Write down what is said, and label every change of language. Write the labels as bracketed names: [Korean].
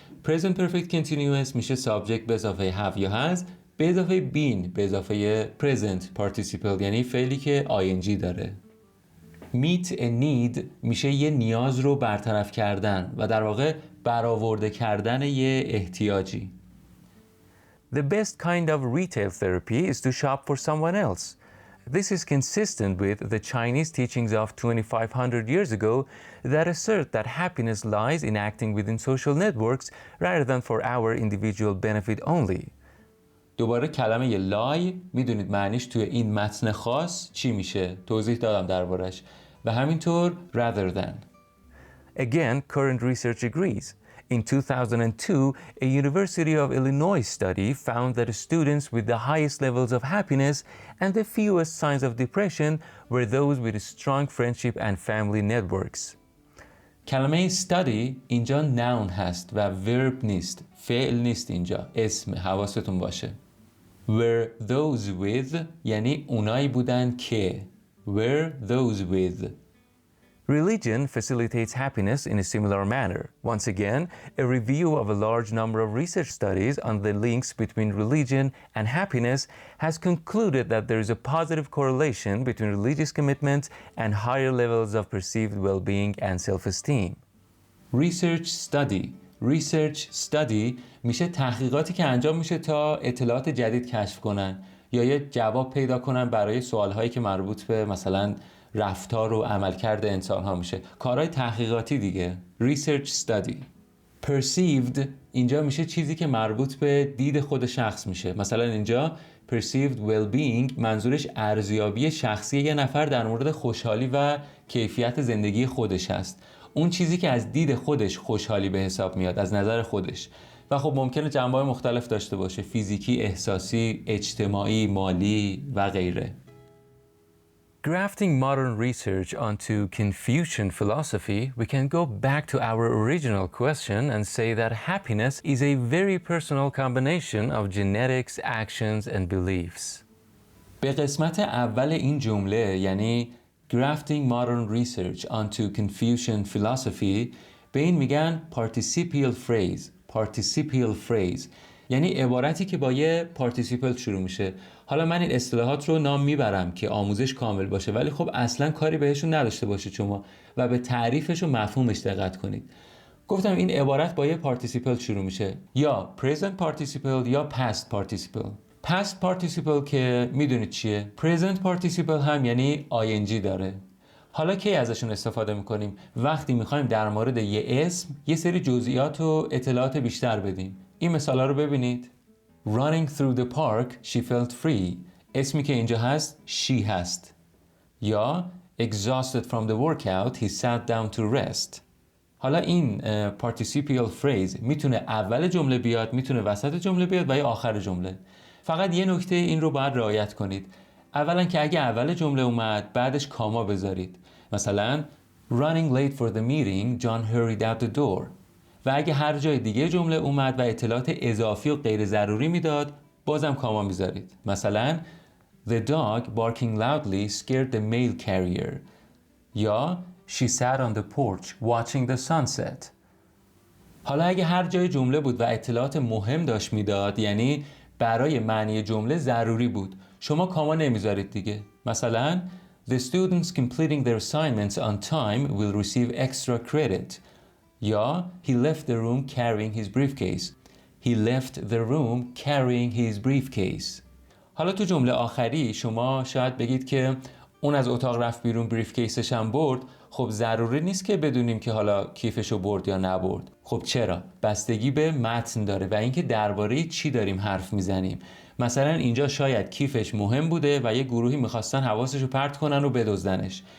[Persian] present perfect continuous میشه subject به اضافه have یا has به اضافه been به اضافه present participle، یعنی فعلی که ing داره. [English] meet a need [Persian] میشه یه نیاز رو برطرف کردن و در واقع برآورده کردن یه احتیاجی. [English] The best kind of retail therapy is to shop for someone else. This is consistent with the Chinese teachings of 2,500 years ago that assert that happiness lies in acting within social networks rather than for our individual benefit only. [Persian] دوباره کلمه lie میدونید معنیش توی این متن خاص چی میشه؟ توضیح دادم دربارش. و همینطور rather than. [English] Again, current research agrees. In 2002, a University of Illinois study found that students with the highest levels of happiness and the fewest signs of depression were those with strong friendship and family networks. [Persian] کلمه study اینجا noun هست و verb نیست. فعل نیست اینجا. اسم، حواستون باشه. [English] Were those with [Persian] یعنی اونایی بودن که. [English] Were those with. Religion facilitates happiness in a similar manner. Once again, a review of a large number of research studies on the links between religion and happiness has concluded that there is a positive correlation between religious commitment and higher levels of perceived well-being and self-esteem. Research study [Persian] research study میشه تحقیقاتی که انجام میشه تا اطلاعات جدید کشف کنن یا یه جواب پیدا کنن برای سوالهایی که مربوط به مثلا رفتار و عملکرد انسان ها میشه. کارهای تحقیقاتی دیگه. research study. perceived اینجا میشه چیزی که مربوط به دید خود شخص میشه. مثلا اینجا perceived well-being منظورش ارزیابی شخصی یه نفر در مورد خوشحالی و کیفیت زندگی خودش هست. اون چیزی که از دید خودش خوشحالی به حساب میاد، از نظر خودش. و خب ممکنه جنبه‌های مختلف داشته باشه، فیزیکی، احساسی، اجتماعی، مالی و غیره. [English] Grafting modern research onto Confucian philosophy, we can go back to our original question and say that happiness is a very personal combination of genetics, actions, and beliefs. [Persian] به قسمت اول این جمله یعنی [English] Grafting modern research onto Confucian philosophy [Persian] به این میگن participial phrase یعنی عبارتی که با یه participle شروع میشه. حالا من این اصطلاحات رو نام میبرم که آموزش کامل باشه، ولی خب اصلا کاری بهشون نداشته باشید شما و به تعریفش و مفهومش دقت کنید. گفتم این عبارت با یه participle شروع میشه، یا present participle یا past participle. past participle که میدونید چیه؟ present participle هم یعنی ing داره. حالا کی ازشون استفاده میکنیم؟ وقتی میخوایم در مورد یه اسم یه سری جزئیات و اطلاعات بیشتر بدیم. این مثالا رو ببینید. [English] Running through the park, she felt free. [Persian] اسمی که اینجا هست she هست. [English] یا exhausted from the workout, he sat down to rest. [Persian] حالا این participial phrase میتونه اول جمله بیاد، میتونه وسط جمله بیاد و یا آخر جمله. فقط یه نکته این رو باید رعایت کنید. اولا که اگه اول جمله اومد بعدش کاما بذارید. [English] مثلا running late for the meeting, John hurried out the door. [Persian] و اگه هر جای دیگه جمله اومد و اطلاعات اضافی و غیر ضروری میداد بازم کاما میذارید. [English] مثلا the dog barking loudly scared the mail carrier. یا she sat on the porch watching the sunset. [Persian] حالا اگه هر جای جمله بود و اطلاعات مهم داشت میداد یعنی برای معنی جمله ضروری بود، شما کاما نمیذارید دیگه. [English] مثلا the students completing their assignments on time will receive extra credit. یا he left the room carrying his briefcase. He left the room carrying his briefcase. [Persian] حالا تو جمله آخری شما شاید بگید که اون از اتاق رفت بیرون بریفکیسش هم برد. خب ضروری نیست که بدونیم که حالا کیفشو برد یا نبرد. خب چرا؟ بستگی به متن داره و اینکه درباره چی داریم حرف میزنیم. مثلا اینجا شاید کیفش مهم بوده و یه گروهی میخواستن حواسشو پرت کنن و بدزدنش.